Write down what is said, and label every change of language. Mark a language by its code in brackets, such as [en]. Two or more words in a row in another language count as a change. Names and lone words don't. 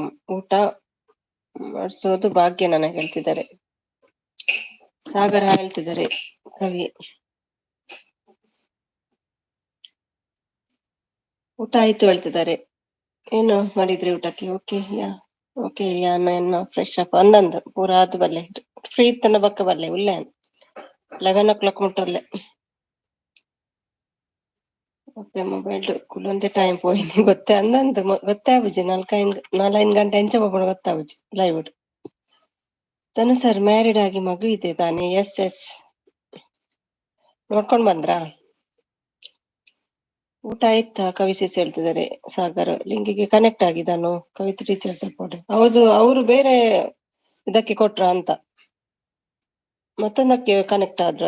[kn] ಊಟ ಮಾಡಿಸೋದು ಭಾಗ್ಯ ನನಗೆ ಹೇಳ್ತಿದ್ದಾರೆ. ಸಾಗರ ಹೇಳ್ತಿದ್ದಾರೆ. ಕವಿ ಊಟ ಆಯ್ತು ಹೇಳ್ತಿದ್ದಾರೆ. ಏನು ಮಾಡಿದ್ರಿ ಊಟಕ್ಕೆ? [tcy] ಓಕೆ ಯಾ ಓಕೆ ಯಾನ [en] fresh up [tcy] ಅಂದಂದು ಪೂರ ಆದ ಬಲ್ಲೆ ಫ್ರೀ ತನ್ನ ಬಕ್ಕ ಬರ್ಲೆ ಉಲ್ಲೆ 11 o'clock ಮುಟ್ಟರ್ಲೆ. ಓಕೆ ಮೊಬೈಲ್ ಕುಲ್ಲೊಂದೆ ಟೈಮ್ ಪೋಯಿನಿ ಗೊತ್ತೇ ಅಂದಂದು ಗೊತ್ತೇ ಆಬುಜಿ 4 ಗಂಟೆ ಎಂಚ ಹೋಗೋಣ ಗೊತ್ತಾಬುಜಿ ಲೈವ್. [kn] ತನು ಸರ್ ಮ್ಯಾರಿಡ್ ಆಗಿ ಮಗು ಇದೆ ತಾನೆ? ಎಸ್. ನೋಡ್ಕೊಂಡ್ ಬಂದ್ರಾ? ಊಟ ಆಯ್ತಾ? ಕವಿಸಿಸ್ ಹೇಳ್ತಿದ್ದಾರೆ. ಸಾಗರ್ ಲಿಂಕಿಗೆ ಕನೆಕ್ಟ್ ಆಗಿದ್ದಾನು. ಕವಿತ್ ಟೀಚರ್ ಸಪೋರ್ಟ್. ಹೌದು, ಅವರು ಬೇರೆ ಇದಕ್ಕೆ ಕೊಟ್ರ ಅಂತ, ಮತ್ತೊಂದಕ್ಕೆ ಕನೆಕ್ಟ್ ಆದ್ರು.